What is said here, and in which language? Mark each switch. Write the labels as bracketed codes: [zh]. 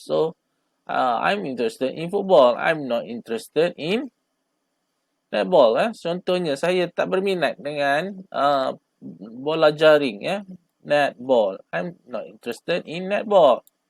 [en] So, I'm interested in football. I'm not interested in netball. [ms] Contohnya, saya tak berminat dengan bola jaring. [en] Netball. I'm not interested in netball.